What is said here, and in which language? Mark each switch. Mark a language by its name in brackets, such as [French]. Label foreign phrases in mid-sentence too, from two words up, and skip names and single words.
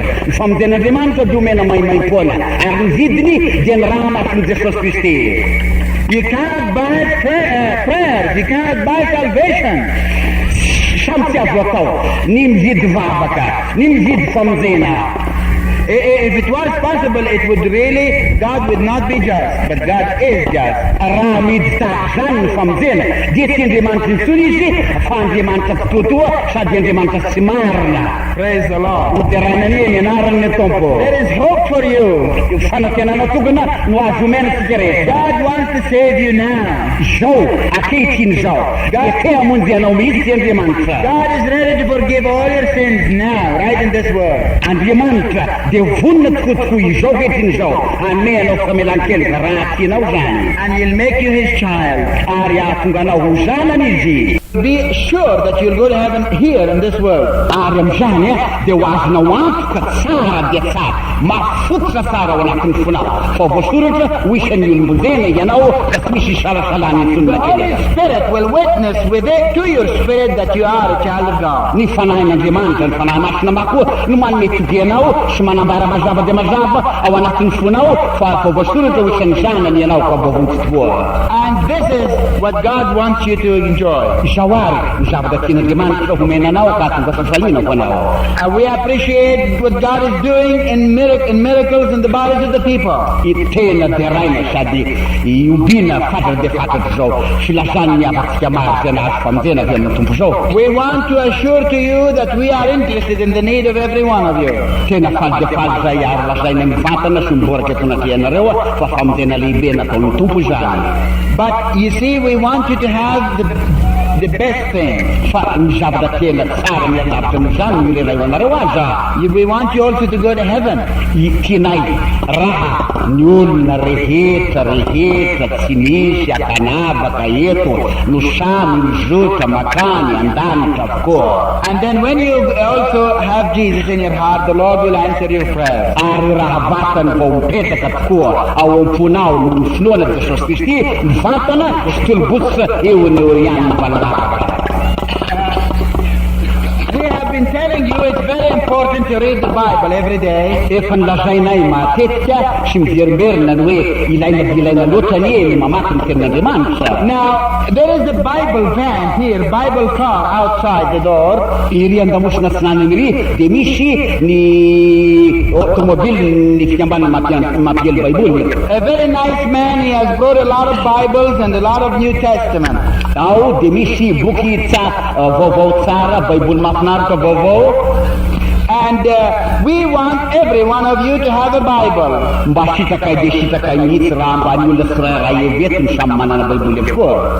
[Malagasy] Ny famonjen'Andriamanitra dia omena maimaimpona ary ny vidiny dia ny raha matin'i Jesosy Kristy. [English] You cannot buy prayers. You cannot buy salvation. [Malagasy] Samy tsy azo atao ny mividy vavaka, ny mividy famonjena. [English] If it was possible, it would really, God would not be just, but God is just. [Malagasy] Raha miditsaka zany ny famonjena dia ty Andriamanitra intsony izy fa Andriamanitra fotoatoa sady Andriamanitra tsy marina. [English] Praise the Lord. [Malagasy] Oteranany ny anaran'ny Tompo. [English] There is hope for you. [Malagasy] Fanantenana tokana no azo omena tsika rehetra. [English] God wants to save you now. [Malagasy] Zao ankehitriny zao dia te hamonjy anao mihitsy Andriamanitra. [English] God is ready to forgive all your sins now, right in this world. [Malagasy] Andriamanitra dia vonona tokotokoa izao vetriny zao anome anao famelan-kelika raha tianao zany. [English] And He'll make you His child. [Malagasy] Ary ahatonga anao ho zanany izy. [English] Be sure that you'll go to heaven here in this world. [Malagasy] Ary amin'izany dia ho azonao antoka tsara dia tsara mafototra tsara ao anatin'ny fonao fa voasoratra ho isan'ny olombondena ianao ka tsy misy salasalany [English] The [Malagasy] intsony [English] Holy [Malagasy] nakely. [English] Spirit will witness with it to your spirit that you are a child of God. [Malagasy] Ny fanahin'Andriamanitra ny fanahy masina makoa no manome tovianao sy manambara mazava dia mazava ao anatin'ny fonao fa voasoratra ho isan'ny zanany ianao ka bovontsy toa. [English] And this is what God wants you to enjoy. [Malagasy] Izao ary ny zavatra tian'Andriamanitra homena anao ka tonga sasaliana ho anao. [English] And we appreciate what God is doing in miracles in the bodies of the people. [Malagasy] Tena dia raina sady iobina fatratra dia fatratra zao filazany miavatsika maro zay nahazo famonjena avy amin'ny tompo zao. [English] We want to assure to you that we are interested in the need of every one of you. [Malagasy] Tena faly dia faly zay ary lazaina mivantana sy miboraka eto anatrianareo fa famonjena lehibe nataon'ny tompo zany. [English] But you see, we want you to have the best thing. [Malagasy] Fa ny zavatra tena tsara mialavitra amin'izany mirera eo anareo aza. [English] We want you also to go to heaven. [Malagasy] Tianay raha ny olona rehetra tsy nisy akanavaka eto no samy mizotra makany an-danitra avokoa. [English] And then when you also have Jesus in your heart, the Lord will answer your prayer. [Malagasy] Ary raha vatany vao mipetraka tokoa ao am-ponao no ny finoana Jesosy Kristy mivantana sy tolobotsa eo ny eo ihany ny valavaka. [English] We have been telling you it's very important to read the Bible every day. [Malagasy] Efa nilazainay matetika sy miverimberina ny hoe ilaina loatra ny mamaky ny tenin'Andriamanitra. [English] Now, there is a Bible van here, Bible car outside the door. [Malagasy] Iry andamosina tsinany iry dia misy ny automobile ny fikambanana mampiely baiboly. [English] A very nice man, he has brought a lot of Bibles and a lot of New Testament. [Malagasy] Ao dia misy boky vaovao tsara baiboly mahafinaritra vaovao. [English] And we want every one of you to have a Bible. [Malagasy] Mba sitakay dia sitakay mihitsy raha mba ny olona tsirairay evety ny samy manana baiboly avokoa.